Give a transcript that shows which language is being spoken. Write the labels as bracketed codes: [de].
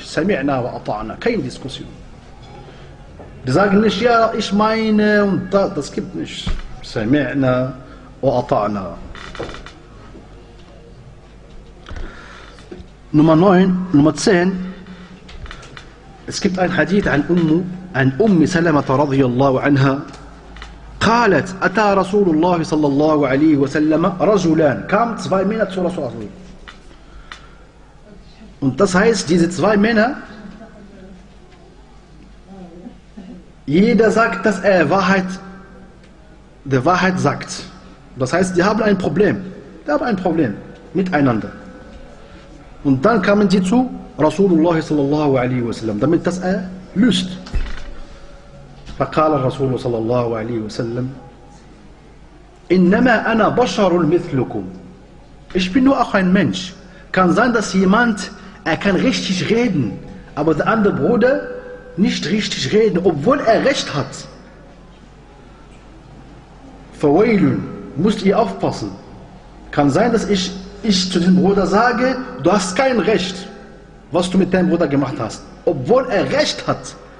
[ar] Sami'na wa ata'na, [de] keine Diskussion. Die sagen nicht, ja, ich meine und das gibt nicht. [ar] Sami'na wa ata'na. [de] Nummer 9, Nummer 10. Es gibt ein Hadith an Ummu. [ar] عن أم سلمة رضي الله عنها قالت أتى رسول الله صلى الله عليه وسلم رجلان كام [de] zwei Männer zu Rasul Allah. Und das heißt, diese zwei Männer, jeder sagt, dass er der Wahrheit sagt. Das heißt, die haben ein Problem. Die haben ein Problem miteinander. Und dann kamen sie zu Rasulullah sallallahu alaihi wasallam, damit das er löst. [ar] فقال الرسول صلى الله عليه وسلم إنما أنا بشر مثلكم. [de] Ich bin nur auch ein Mensch. Kann sein, dass jemand, er kann richtig reden, aber der andere Bruder nicht richtig reden, obwohl er recht hat. فويلن, müsst ihr aufpassen. Kann sein, dass ich zu dem Bruder sage, du hast kein Recht, was du mit deinem Bruder gemacht hast, obwohl er recht hat.